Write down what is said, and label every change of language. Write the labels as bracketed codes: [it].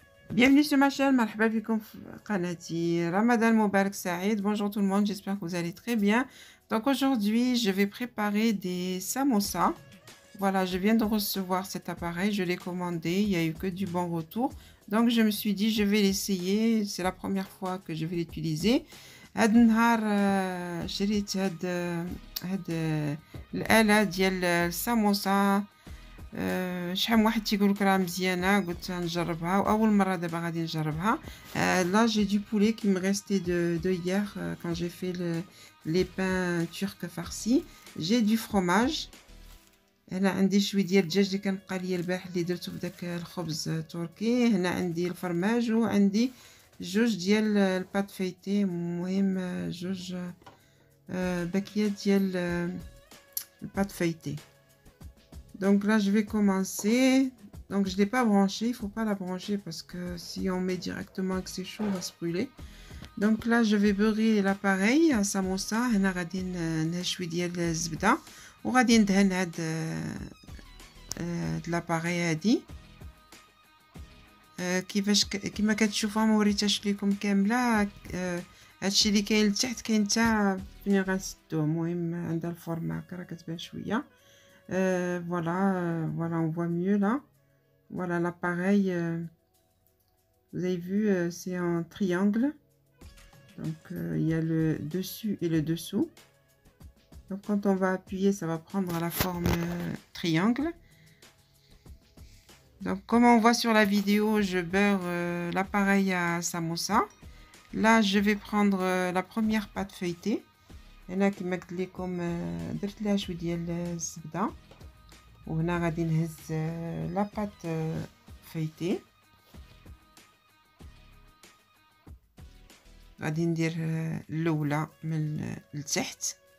[fr] Bienvenue sur ma chaîne, [ar] مرحبا بكم في قناتي. [fr] Ramadan Mubarak Saïd. Bonjour tout le monde, j'espère que vous allez très bien. Donc aujourd'hui, je vais préparer des samosas. Voilà, je viens de recevoir cet appareil, je l'ai commandé, il n'y a eu que du bon retour. Donc je me suis dit, je vais l'essayer, c'est la première fois que je vais l'utiliser. [ar] هاد النهار شريت هاد الآلة ديال الساموسا. شحال من واحد تيقول لك راه مزيانه، قلت نجربها واول مره دابا غادي نجربها. [fr] là j'ai du poulet qui me restait de hier quand j'ai fait les pains turcs farcis. J'ai du fromage. [ar] هنا عندي شويه ديال الدجاج اللي كان بقى ليا البارح اللي درته في داك الخبز التركي. هنا عندي الفرماج وعندي جوج ديال البات فيتي، المهم جوج باكيات ديال البات فيتي. [fr] Donc là, je vais commencer. Donc je ne l'ai pas branché, il ne faut pas la brancher parce que si on met directement que c'est chaud, on va se brûler. Donc là, je vais beurrer l'appareil à samosa. [ar] هنا غادي نشوي ديال الزبدة وغادي ندهن هاد l'appareil هادي. كيفاش كما كتشوفوا ما وريتهاش لكم كامله. هادشي اللي كاين لتحت كاين حتى فين غنسدوه. المهم عندها الفورما هكا راه كتبان شويه. [fr] Voilà, voilà, on voit mieux là. Voilà l'appareil. Vous avez vu, c'est en triangle. Donc il y a le dessus et le dessous. Donc quand on va appuyer, ça va prendre la forme triangle. Donc comme on voit sur la vidéo, je beurre l'appareil à samosa. Là, je vais prendre la première pâte feuilletée. [ar] هنا كما قلت لكم درت لها شويه ديال الزبده. وهنا غادي نهز لا بات فايتي. غادي ندير الاولى من التحت.